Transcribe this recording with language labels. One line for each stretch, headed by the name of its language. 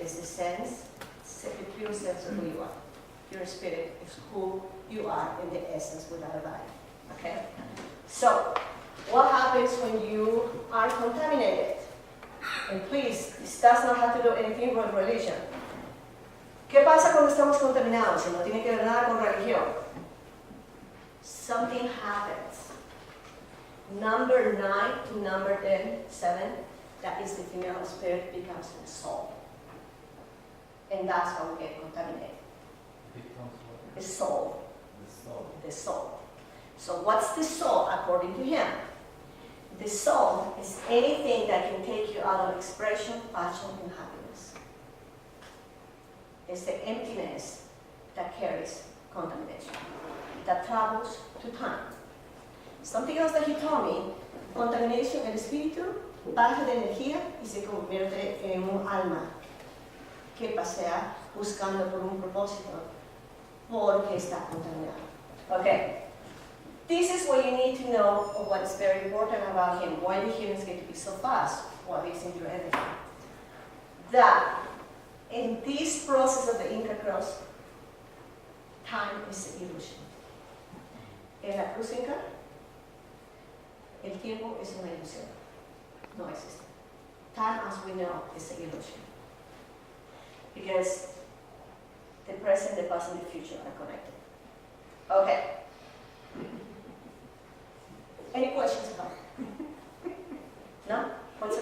English: It's the sense, it's the pure sense of who you are. Your spirit is who you are in the essence without a body. Okay? So, what happens when you are contaminated? And please, this does not have to do anything with religion.
Spanish: ¿Qué pasa cuando estamos contaminados? Y no tiene que ver nada con religión.
English: Something happens. Number 9 to number 7, that is the female spirit, becomes the soul. And that's how we get contaminated. The soul. The soul. So what's the soul according to him? The soul is anything that can take you out of expression, passion, and happiness. It's the emptiness that carries contamination, that travels to time. Something else that he told me, contamination
Spanish: el espíritu baja de energía y se convierte en un alma que pasea buscando por un propósito porque está contaminado.
English: Okay. This is what you need to know of what is very important about him, why the healings get to be so fast, what is in your energy. That in this process of the Inca cross, time is an illusion.
Spanish: En la cruz Inca, el tiempo es una ilusión. No existe.
English: Time, as we know, is an illusion. Because the present, the past, and the future are connected. Okay. Any questions about it? No? What's the